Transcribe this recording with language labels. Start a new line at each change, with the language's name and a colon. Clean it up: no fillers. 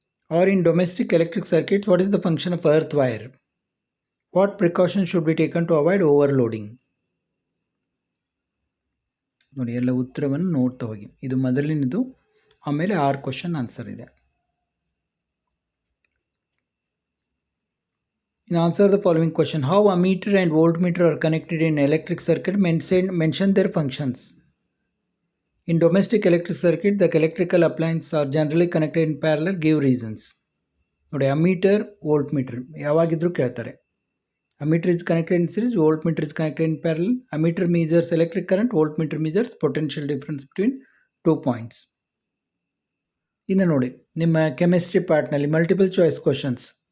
English: Or in domestic electric circuits, what is the function of earth wire? What precautions should be taken to avoid overloading?
Kannada: ನೋಡಿ, ಎಲ್ಲ ಉತ್ತರವನ್ನು ನೋಡ್ತಾ ಹೋಗಿ. ಇದು ಮೊದಲಿನದು, ಆಮೇಲೆ 6 ಕ್ವಶನ್ ಆನ್ಸರ್ ಇದೆ.
English: In answer the following question, how ammeter and voltmeter are connected in electric circuit? Mention their functions. In domestic electric circuit, the electrical appliances are generally connected in parallel. Give reasons.
Kannada: ನೋಡಿ, ammeter, voltmeter ಯಾವಾಗಿದ್ರೂ ಕೇಳ್ತಾರೆ.
English: Ammeter is connected in series, voltmeter is connected in parallel. Ammeter measures electric current, voltmeter measures potential difference between 2 points.
Kannada: ಇನ್ನು ನೋಡಿ, ನಿಮ್ಮ chemistry ಪಾರ್ಟ್ನಲ್ಲಿ multiple choice questions.